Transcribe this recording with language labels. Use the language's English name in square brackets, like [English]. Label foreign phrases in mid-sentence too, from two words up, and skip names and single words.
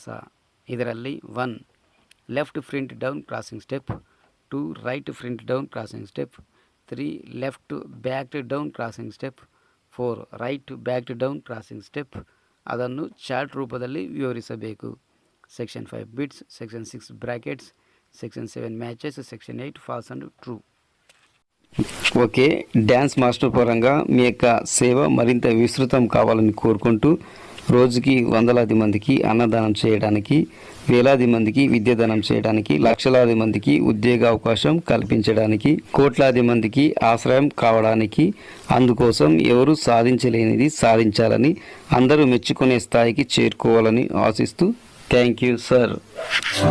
[Kannada] ಇದರಲ್ಲಿ 1 [English] left front down crossing step, [Kannada] 2 [English] right front down crossing step, [Kannada] 3 [English] left back down crossing step, [Kannada] 4 [English] right back down crossing step [Kannada] ಅದನ್ನು ಚಾರ್ಟ್ ರೂಪದಲ್ಲಿ ವಿವರಿಸಬೇಕು. [English] section 5 bits, section 6 brackets, section 7 matches, section 8 false and true. [Telugu] ఓకే, [English] dance master [Telugu] పరంగా మీ యొక్క సేవ మరింత విస్తృతం కావాలని కోరుకుంటూ రోజుకి వందలాది మందికి అన్నదానం చేయడానికి, వేలాది మందికి విద్యాదానం చేయడానికి, లక్షలాది మందికి ఉద్యోగ అవకాశం కల్పించడానికి, కోట్లాది మందికి ఆశ్రయం కావడానికి, అందుకోసం ఎవరు సాధించలేనిది సాధించాలని, అందరూ మెచ్చుకునే స్థాయికి చేరుకోవాలని ఆశిస్తూ [English] thank you sir.